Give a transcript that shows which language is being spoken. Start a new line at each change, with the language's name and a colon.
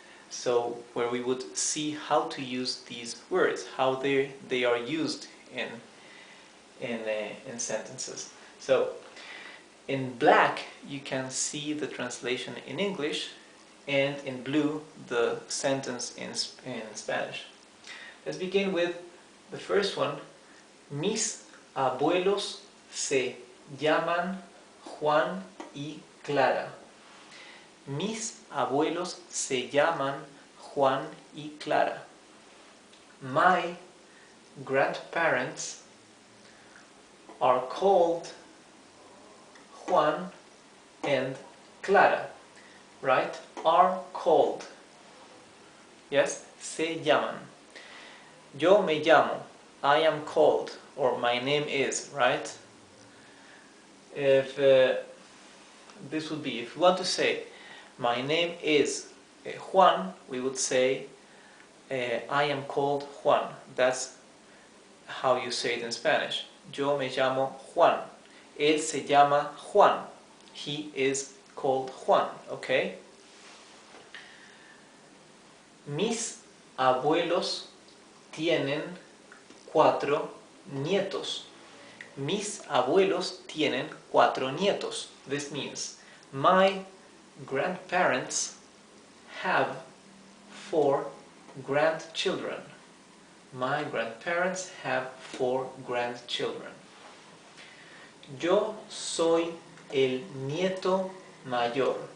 English: So where we would see how to use these words, how they are used in sentences. So in black you can see the translation in English, and in blue the sentence in Spanish. Let's begin with the first one.
Spanish: Mis abuelos se llaman Juan y Clara. Mis abuelos se llaman Juan y Clara.
English: My grandparents are called Juan and Clara, right? Are called. Yes,
Spanish: se llaman. Yo me llamo,
English: I am called, or my name is, right? If this would be, if we want to say my name is Juan, we would say I am called Juan. That's how you say it in Spanish.
Spanish: Yo me llamo Juan. Él se llama Juan.
English: He is called Juan, okay?
Spanish: Mis abuelos tienen 4 nietos. Mis abuelos tienen 4 nietos.
English: This means my grandparents have 4 grandchildren. My grandparents have 4 grandchildren.
Spanish: Yo soy el nieto mayor.